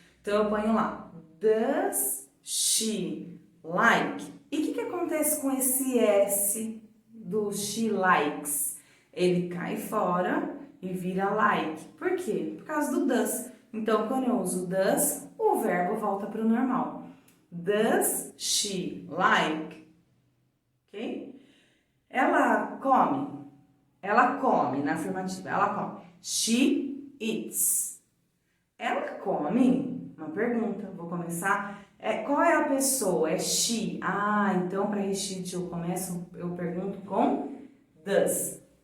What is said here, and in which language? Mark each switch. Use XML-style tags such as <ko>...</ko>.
<pt>Então, eu ponho lá,</pt> <en>does she like?</en> <pt>E o que acontece com esse S do she likes? Ele cai fora e vira like. Por quê? Por causa do does. Então, quando eu uso does, o verbo volta para o normal.</pt> <en>Does she like? Ok?</en> <pt>Ela come? Ela come, na afirmativa, ela come.</pt> <en>She eats.</en> <pt>Ela come? Uma pergunta, vou começar. Qual é a pessoa? É she. Ah, então para repeat eu pergunto com does.</pt>